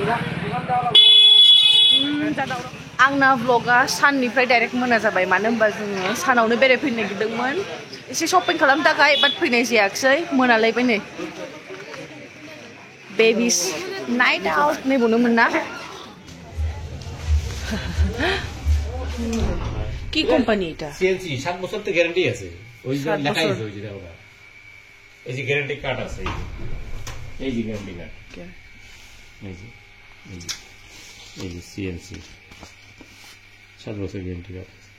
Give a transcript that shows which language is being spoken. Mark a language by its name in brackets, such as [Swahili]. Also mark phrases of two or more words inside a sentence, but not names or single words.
[Bodo] आंना व्लगा साननिफ्राय डाइरेक्ट मोना जाबाय मानो होनबा जोङो सानावनो बेरायफैनो नागिरदोंमोन एसे शपिं खालामनो थाखाय बाट फैनाय जायाखिसै मोनालायबाय नै बेबिस [English] night out [Bodo] नै बुंदोंमोन ना [Bangla] কি কোম্পানি এটা সিএনসি 7 বছর তো গ্যারান্টি আছে ওই যে 7 লেখাই বছর। আছে ওই যে ওটা এই যে গ্যারান্টি কার্ড আছে এই যে গ্যারান্টি কার্ড এই যে এই যে এই যে সিএনসি 7 বছর গ্যারান্টি কার্ড